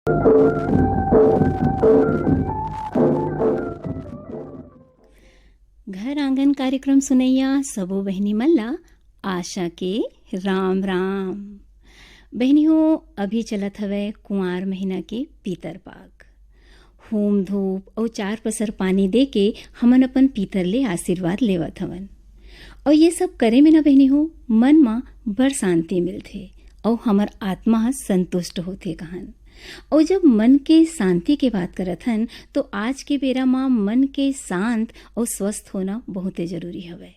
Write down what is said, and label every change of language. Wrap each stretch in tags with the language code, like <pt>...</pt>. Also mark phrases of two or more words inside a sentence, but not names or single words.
<hne>घर आंगन कार्यक्रम सुनैया सबो बहनी मल्ला आशा के राम राम। बहनी हो अभी चलत हवे कुंवार महीना के पीतर पाक। होम धूप और चार पसर पानी दे के हमन अपन पीतर ले आशीर्वाद लेवत हवन। और ये सब करे में ना बहनी हो मन मा बड़ शांति मिलथे और हमर आत्मा संतुष्ट होथे कहन। और जब मन के शांति के बात करत हन तो आज के बेरा माँ मन के शांत और स्वस्थ होना बहुत जरूरी हवे।</hne>